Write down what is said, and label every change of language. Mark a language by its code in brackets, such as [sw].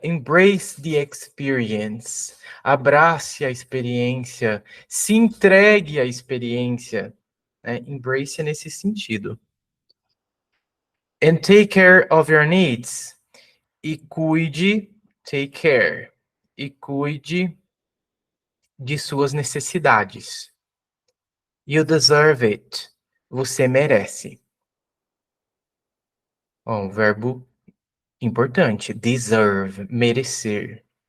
[en] Embrace the experience. [pt] Abrace a experiência. Se entregue à experiência. Né? Embrace é nesse sentido. [en] And take care of your needs. [pt] E cuide, take care. E cuide de suas necessidades. [en] You deserve it. [pt] Você merece. Ó, um verbo importante. Deserve, merecer.